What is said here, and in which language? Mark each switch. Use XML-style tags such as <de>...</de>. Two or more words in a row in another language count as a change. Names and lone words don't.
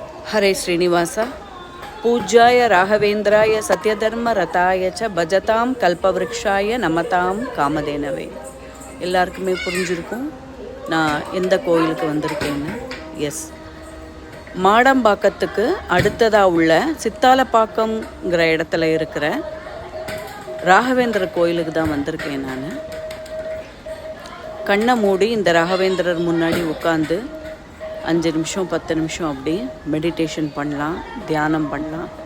<sa>हरे श्रीनिवास पूज्याय राघवेन्द्राय सत्यधर्म रताय च भजताम कल्पवृक्षाय नमताम कामधेनवे.</sa> <ta>எல்லாருக்குமே புரிஞ்சிருக்கும் நான் எந்த கோயிலுக்கு வந்திருக்கேன்னு. எஸ், மாடம்பாக்கத்துக்கு அடுத்ததாக உள்ள சித்தாலப்பாக்கம்ங்கிற இடத்துல இருக்கிற ராகவேந்திரர் கோயிலுக்கு தான் வந்திருக்கேன். நான் கண்ணை மூடி இந்த ராகவேந்திரர் முன்னாடி உட்காந்து 5 நிமிஷம் 10 நிமிஷம் அப்படி மெடிடேஷன் பண்ணலாம், தியானம் பண்ணலாம்.</ta>